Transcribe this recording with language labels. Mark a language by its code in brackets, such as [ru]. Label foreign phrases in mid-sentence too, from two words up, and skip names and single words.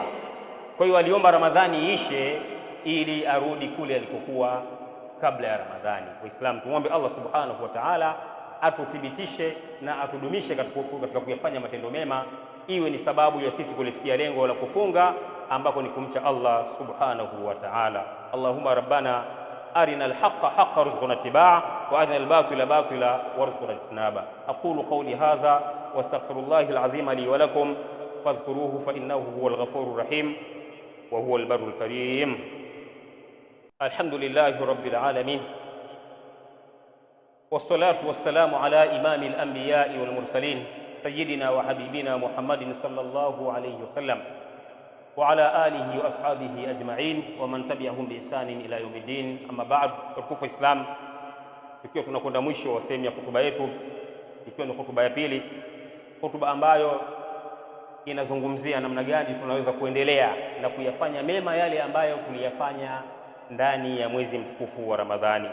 [sw] Kwa hiyo aliomba Ramadhani ishe ili arudi kule alikokuwa kabla ya Ramadhani. Waislamu, tumwombe Allah [ar] سبحانه وتعالى [sw] atuthibitishe na atudumishe katika kuyafanya matendo mema, iwe ni sababu ya sisi kulifikia lengo la kufunga ambako ni kumcha Allah [ar] سبحانه وتعالى. اللهم ربنا أرنا الحق حقا وارزقنا اتباعه وأرنا الباطل باطلا وارزقنا اجتنابه. أقول قولي هذا وأستغفر الله العظيم لي ولكم فاذكروه فإنه هو الغفور الرحيم وهو البر الكريم. الحمد لله رب العالمين والصلاة والسلام على إمام الأنبياء والمرسلين سيدنا وحبيبنا محمد صلى الله عليه وسلم وعلى آله وأصحابه أجمعين ومن تبعهم بإحسان إلى يوم الدين. أما بعد، [sw] tukufu Islam, tukiwa tunakwenda mwisho wa sehemu ya hotuba yetu, ikiwa ni hotuba ya pili, hotuba ambayo inazungumzia namna gani tunaweza kuendelea na kuyafanya mema yale ambayo tuliyafanya ndani ya mwezi mtukufu wa Ramadhani.